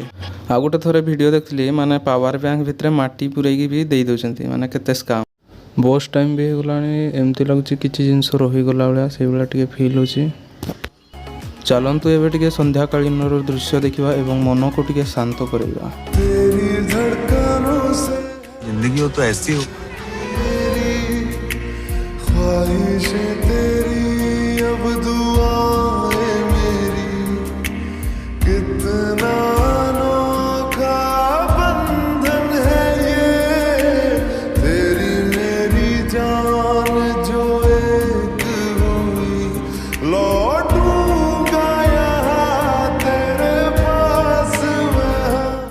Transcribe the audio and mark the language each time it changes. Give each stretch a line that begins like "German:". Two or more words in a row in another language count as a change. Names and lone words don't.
Odia: ଆଉ ଗୋଟେ ଥରେ ଭିଡ଼ିଓ ଦେଖିଲି, ମାନେ
English: power bank
Odia: ଭିତରେ ମାଟି ପୁରେଇକି ବି ଦେଇ ଦେଉଛନ୍ତି, ମାନେ କେତେ ସ୍କାମ୍। ବସ୍ ଟାଇମ୍ ବି ହେଇଗଲାଣି, ଏମିତି ଲାଗୁଛି କିଛି ଜିନିଷ ରହିଗଲା ଭଳିଆ, ସେଇଭଳିଆ ଟିକେ ଫିଲ୍ ହେଉଛି। ଚାଲନ୍ତୁ ଏବେ ଟିକେ ସନ୍ଧ୍ୟାକାଳୀନର ଦୃଶ୍ୟ ଦେଖିବା ଏବଂ ମନକୁ ଟିକେ ଶାନ୍ତ କରିବା।
Hindi: जिंदगी हो तो ऐसी हो। ख्वाहिशें तेरी अब दुआएं मेरी, कितना अनोखा बंधन है ये, तेरी मेरी जान जो एक हुई, लौटूंगा यहाँ तेरे पास मैं।